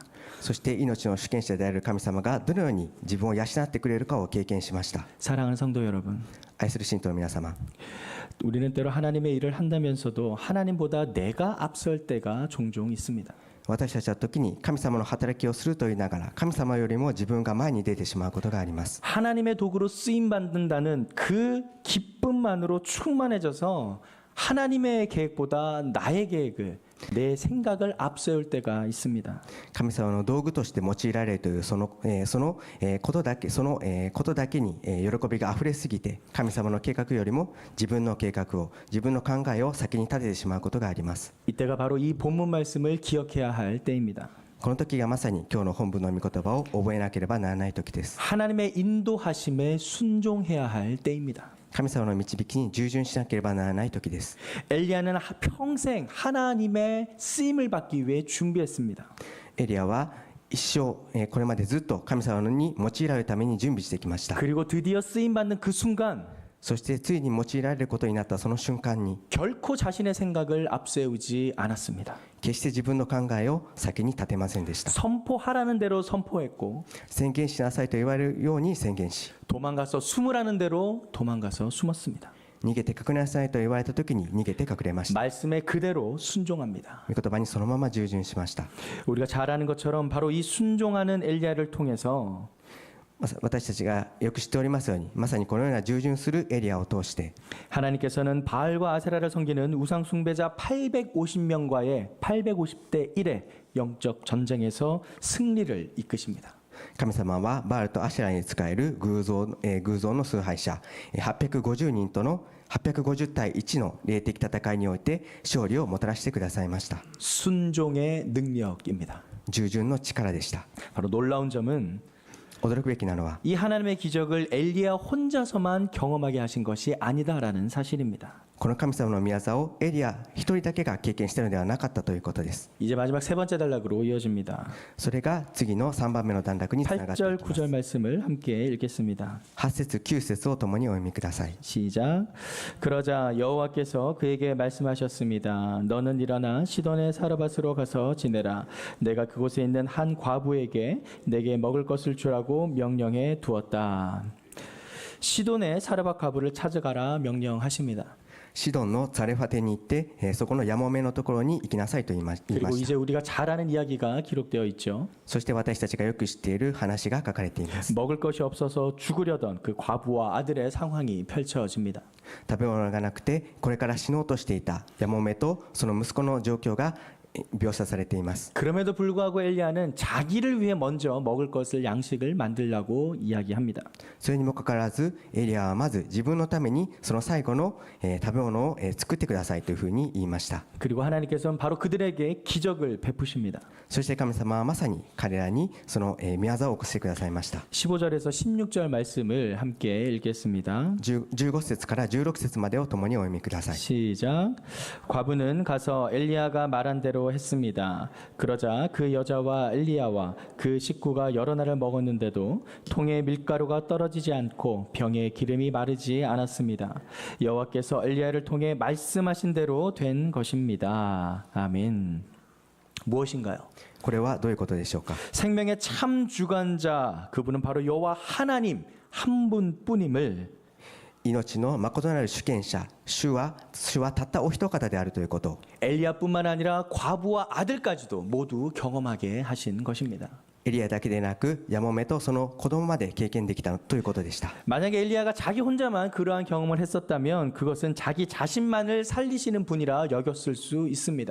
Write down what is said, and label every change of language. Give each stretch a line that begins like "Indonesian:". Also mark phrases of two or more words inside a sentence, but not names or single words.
Japanese: そして命の主権者である神様がどのように自分を養ってくれるかを経験しました。
Korean: 사랑하는 성도 여러분,
Japanese: 愛する信徒の皆様、
Korean: 우리는 때로 하나님의 일을 한다면서도 하나님보다 내가 앞설 때가 종종 있습니다.
Japanese: 私たちは時に神様の働きをすると言いながら神様よりも自分が前に出てしまうことがあります。
Korean: 하나님의 도구로 쓰임 받는다는 그 기쁨만으로 충만해져서 하나님의 계획보다 나의 계획을 내 생각을 앞세울 때가 있습니다.
Japanese: 神様の道具として用いられるというそのことだけに喜びがあふれすぎて神様の計画よりも自分の計画を自分の考えを先に立ててしまうことがあります。
Korean: 이때가 바로 이 본문 말씀을 기억해야 할 때입니다.
Japanese: この時がまさに今日の本文の御言葉を覚えなければならない時です。
Korean: 하나님의 인도하심에 순종해야 할 때입니다.
Japanese: 神様の導きに従順しなければならない時です。
Korean: 엘리야는 평생 하나님의 쓰임을 받기 위해 준비했습니다.
Japanese: エリアは一生これまでずっと神様に用いられるために準備してきました。
Korean: 그리고 드디어 쓰임 받는 그 순간
Japanese: そしてついに用いられることになったその瞬間に
Korean: 결코 자신의 생각을 앞세우지 않았습니다.
Japanese: 決して自分の考えを先に立てませんでした。
Korean: 선포하라는 대로 선포했고
Japanese: 宣言しなさいと言われるように宣言し、
Korean: 도망가서 숨으라는 대로 도망가서 숨었습니다.
Japanese: 逃げて隠れなさいと言われた時に逃げて隠れました。
Korean: 말씀에 그대로 순종합니다.
Japanese: 御言葉にそのまま従順しました。
Korean: 우리가 잘 아는 것처럼 바로 이 순종하는 엘리야를 통해서
Japanese: 私たちがよく知っておりますように、まさにこのような従順するエリアを通して
Korean: 하나님께서는 바알과 아세라를 섬기는 우상 숭배자 850명과의 850대 1의 영적 전쟁에서 승리를 이끄십니다.
Japanese: 神様はバールとアシェラに仕える偶像の崇拝者850人との850対1の霊的戦いにおいて勝利をもたらしてくださいました。
Korean: 순종의 능력입니다.
Japanese: 従順の力でした。
Korean: 바로 놀라운 점은
Japanese: 驚くべきなのは、
Korean: 이 하나님의 기적을 엘리야 혼자서만 경험하게 하신 것이 아니다라는 사실입니다.
Japanese: この神様の宮沢をエリア一人だけが経験しているのではなかったということです。
Korean: 이제 마지막 세 번째 단락으로 이어집니다.
Japanese: それが次の3番目の段落につながってい
Korean: 8절
Japanese: きます。
Korean: 9절 말씀을 함께 읽겠습니다.
Japanese: 8 節9節を共にお読みください。
Korean: 시작. 그러자 여호와께서 그에게 말씀하셨습니다. 너는 일어나 시돈의 사르밧으로 가서 지내라. 내가 그곳에 있는 한 과부에게 내게 먹을 것을 주라고 명령해 두었다. 시돈의 사르밧 과부를 찾아가라 명령하십니다.
Japanese: シドンのザレファテに行って、そこのヤモメのところに行きなさいと言いま
Korean: 그리고
Japanese: し
Korean: 이제
Japanese: た。
Korean: 우리가 잘 아는 이야기가 기록되어 있죠.
Japanese: そして私たちがよく知っている話が書かれています。
Korean: 먹을 것이 없어서 죽으려던 그 과부와 아들의 상황이 펼쳐집니다.
Japanese: 食べ物がなくてこれから死のうとしていたヤモメとその息子の状況が描写されています。
Korean: 그럼에도 불구하고 엘리야는 자기를 위해 먼저 먹을 것을 양식을 만들라고 이야기합니다.
Japanese: それにもかかわらずエリアはまず自分のためにその最後の食べ物を作ってくださいというふうに言いました。
Korean: 그리고 하나님께서는 바로 그들에게 기적을 베푸십니다.
Japanese: そして神様はまさに彼らにその宮沢を起こしてくださいました。
Korean: 15절에서 16절 말씀을 함께 읽겠습니다.
Japanese: 15 節から16節までを共にお読みください。
Korean: 시작. 과부는 가서 엘리야가 말한 대로 했습니다. 그러자 그 여자와 엘리야와 그 식구가 여러 날을 먹었는데도 통에 밀가루가 떨어지지 않고 병에 기름이 마르지 않았습니다. 여호와께서 엘리야를 통해 말씀하신 대로 된 것입니다. 아멘. 무엇인가요?
Japanese: これはどういうことでしょうか。
Korean: 생명의 참 주관자 그분은 바로 여호와 하나님 한 분뿐임을
Japanese: 命の誠なる主権者主はたったお一方であるということ。
Korean: 엘리야뿐만 아니라 과부와 아들까지도 모두 경험하게 하신 것입니다.
Japanese: エリアだけでなくヤモメとその子供まで経験できたということでした。
Korean: 만약에 엘리야가 자기 혼자만 그러한 경험을 했었다면 그것은 자기 자신만을 살리시는 분이라 여겼을 수 있습니다.